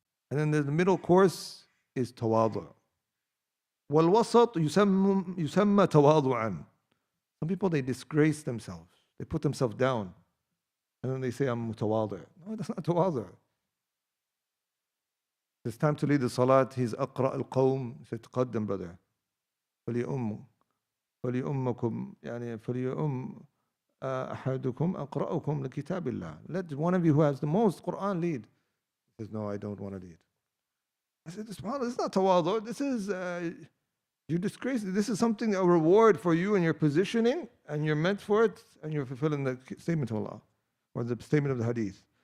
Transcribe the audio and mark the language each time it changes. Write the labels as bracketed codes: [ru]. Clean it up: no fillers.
[en] And then the middle course is tawadu. [ar] والوسط يسمى تواضعا. [en] Some people, they disgrace themselves. They put themselves down. And then they say, I'm mutawadi. No, that's not tawadu. It's time to lead the salat. He's [ar] أقرأ القوم. [en] He said, [ar] تقدم, [en] brother. [ar] فليؤمكم يعني فليؤم أحدكم أقرأكم لكتاب الله. [en] Let one of you who has the most Quran lead. He says, no, I don't want to lead. I said, this is not tawadu. This is, you disgrace it. This is something, a reward for you and your positioning, and you're meant for it, and you're fulfilling the statement of Allah, or the statement of the hadith.